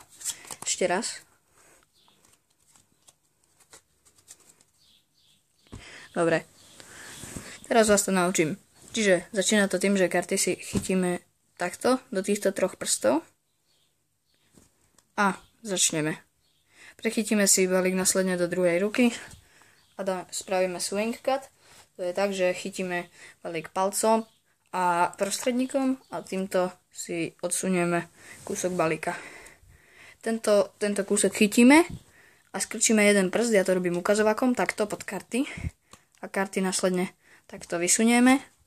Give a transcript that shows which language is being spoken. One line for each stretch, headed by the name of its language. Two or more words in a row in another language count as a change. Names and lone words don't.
Slovak: Ešte raz. Dobre. Teraz vás to naučím. Čiže začína to tým, že karty si chytíme takto do týchto troch prstov a začneme. Prechytíme si balík následne do druhej ruky a spravíme
English: swing cut.
Slovak: To je tak, že chytíme balík palcom a prostredníkom a týmto si odsunieme kúsok balíka. Tento kúsok chytíme a skrčíme jeden prst, ja to robím ukazovakom, takto pod karty a karty následne takto vysunieme.